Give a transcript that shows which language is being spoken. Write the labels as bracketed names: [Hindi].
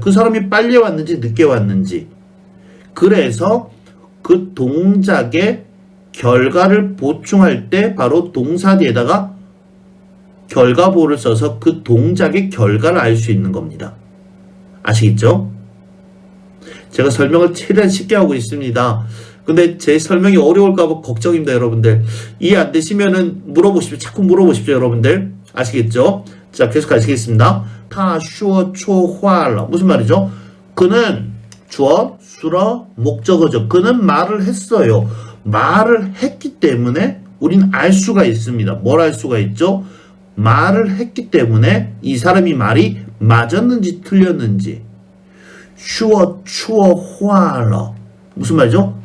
[Korean] 그 사람이 빨리 왔는지 늦게 왔는지. 그래서 그 동작의 결과를 보충할 때 바로 동사 뒤에다가 결과보를 써서 그 동작의 결과를 알 수 있는 겁니다. 아시겠죠? 제가 설명을 최대한 쉽게 하고 있습니다. 근데 제 설명이 어려울까봐 걱정입니다, 여러분들. 이해 안 되시면은 물어보십시오. 자꾸 물어보십시오, 여러분들. 아시겠죠? 자, 계속 가시겠습니다. [Chinese] 他说错话了 [Korean] 무슨 말이죠? 그는 주어, 수어, 목적어죠. 그는 말을 했어요. 말을 했기 때문에 우린 알 수가 있습니다. 뭘 알 수가 있죠? 말을 했기 때문에 이 사람이 말이 맞았는지 틀렸는지. [Chinese] 说错话了 [Korean] 무슨 말이죠?